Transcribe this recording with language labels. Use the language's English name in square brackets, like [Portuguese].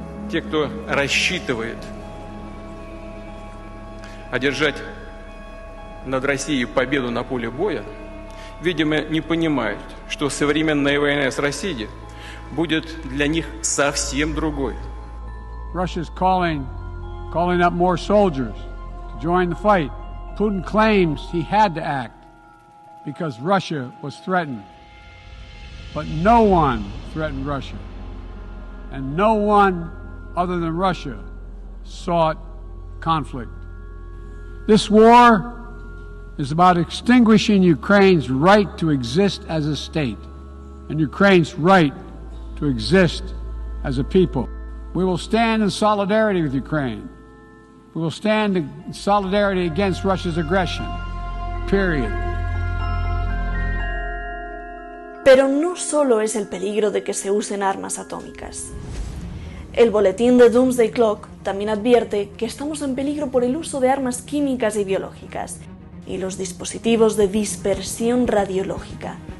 [Russian] Те, кто рассчитывает одержать над Россией победу на поле боя, видимо, не понимают, что современная война с Россией будет для них совсем другой. [English] Russia's calling up more soldiers to join the fight. Putin claims he had to act because Russia was threatened. But no one threatened Russia. And no one other than Russia sought conflict. This war is about extinguishing Ukraine's right to exist as a state and Ukraine's right to exist as a people. We will stand in solidarity with Ukraine. We will stand in solidarity against Russia's aggression. Period. [Spanish] Pero no solo es el peligro de que se usen armas atómicas. El boletín de Doomsday Clock también advierte que estamos en peligro por el uso de armas químicas y biológicas y los dispositivos de dispersión radiológica,